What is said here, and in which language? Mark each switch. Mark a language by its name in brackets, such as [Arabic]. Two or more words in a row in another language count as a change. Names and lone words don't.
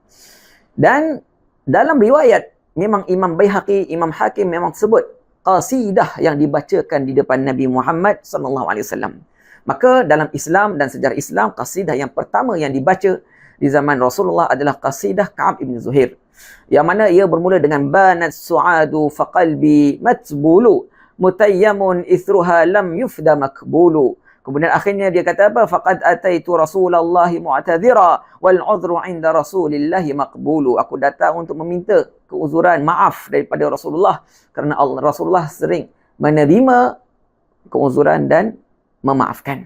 [Malay] Dan dalam riwayat memang Imam Baihaqi, Imam Hakim memang sebut qasidah yang dibacakan di depan Nabi Muhammad [Arabic] صلى الله عليه وسلم. [Malay] Maka dalam Islam dan sejarah Islam, qasidah yang pertama yang dibaca di zaman Rasulullah adalah qasidah Ka'ab ibn Zuhair, yang mana ia bermula dengan [Arabic] بانت سعاد فقلبي متبول متيم إثرها لم يفد مكبول. [Malay] Kemudian akhirnya dia kata apa? [Arabic] فقد أتيت رسول الله معتذرا والعذر عند رسول الله مقبول. [Malay] Aku datang untuk meminta keuzuran, maaf daripada Rasulullah, kerana Rasulullah sering menerima keuzuran dan memaafkan.